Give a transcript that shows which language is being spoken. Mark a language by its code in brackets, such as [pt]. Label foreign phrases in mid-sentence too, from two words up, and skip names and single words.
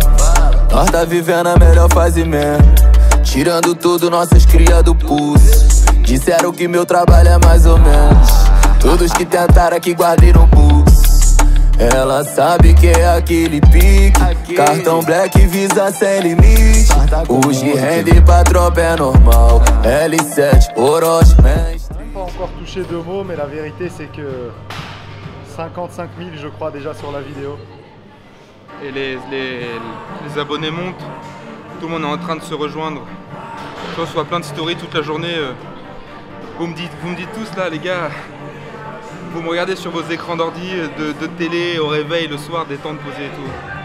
[pt] Nós tá vivendo a melhor fase mesmo, tirando tudo nossas cria do pulso. Disseram que meu trabalho é mais ou menos, todos que tentaram aqui guardei no pulso. Ela sabe que é aquele pique, cartão black visa sem limite. Hoje render pra tropa é normal, L7, Orochi, [fr] Pas encore touché 2 mots, mais la vérité c'est que 55 000 je crois déjà sur la vidéo. Et les abonnés montent, tout le monde est en train de se rejoindre. Je reçois plein de stories toute la journée. Vous me dites tous là les gars, vous me regardez sur vos écrans d'ordi, de télé, au réveil, le soir, des temps de poser et tout.